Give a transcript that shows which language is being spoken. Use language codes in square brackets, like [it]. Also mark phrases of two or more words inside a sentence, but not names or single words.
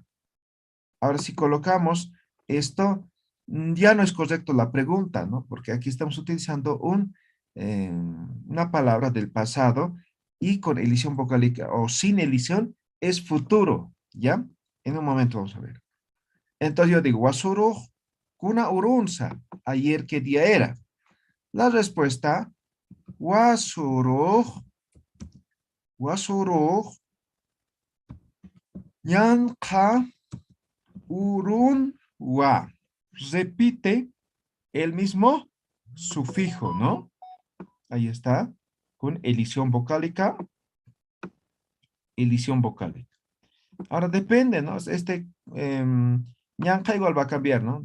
[es] Ahora, si colocamos esto, ya no es correcto la pregunta, ¿no? Porque aquí estamos utilizando una palabra del pasado y con elisión vocálica o sin elisión es futuro, ¿ya? En un momento vamos a ver. Entonces yo digo, [ay] wasuru kuna urunsa. [es] Ayer, ¿qué día era? La respuesta, [ay] wasuru yanka urun wa. [es] Repite el mismo sufijo, ¿no? Ahí está, con elisión vocálica, elisión vocálica. Ahora depende, ¿no? ñanca igual va a cambiar, ¿no?